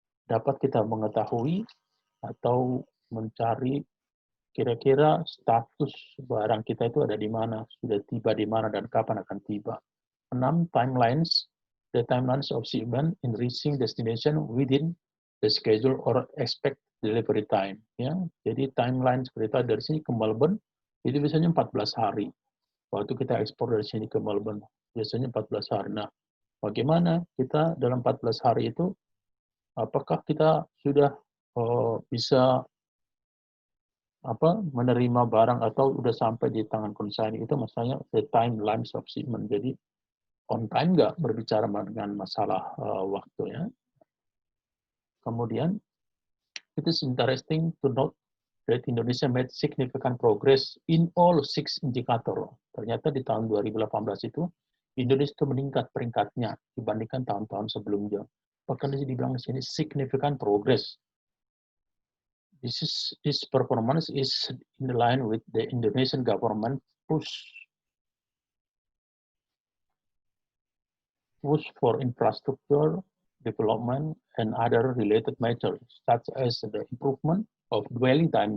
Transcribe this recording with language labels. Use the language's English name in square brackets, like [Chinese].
[Indonesian] Dapat kita mengetahui atau mencari kira-kira status barang kita itu ada di mana, sudah tiba di mana, dan kapan akan tiba. [English] 6, timelines. The timelines of shipment in reaching destination within the schedule or expect delivery time. [Indonesian] Ya, jadi timeline seperti itu dari sini ke Melbourne, itu biasanya 14 hari. Waktu kita ekspor dari sini ke Melbourne, biasanya 14 hari. Nah, bagaimana kita dalam 14 hari itu, apakah kita sudah bisa menerima barang atau udah sampai di tangan konsaini, itu maksudnya [English] the timelines of shipment. [Indonesian] Jadi [English] on time [Indonesian] nggak, berbicara dengan masalah waktu, ya. [English] Kemudian, it is interesting to note that Indonesia made significant progress in all 6 indikator. [Indonesian] Ternyata di tahun 2018 itu Indonesia itu meningkat peringkatnya dibandingkan tahun-tahun sebelumnya. Bahkan dibilang di sini [English] significant progress. This performance is in line with the Indonesian government push for infrastructure development and other related measures, such as the improvement of dwelling time.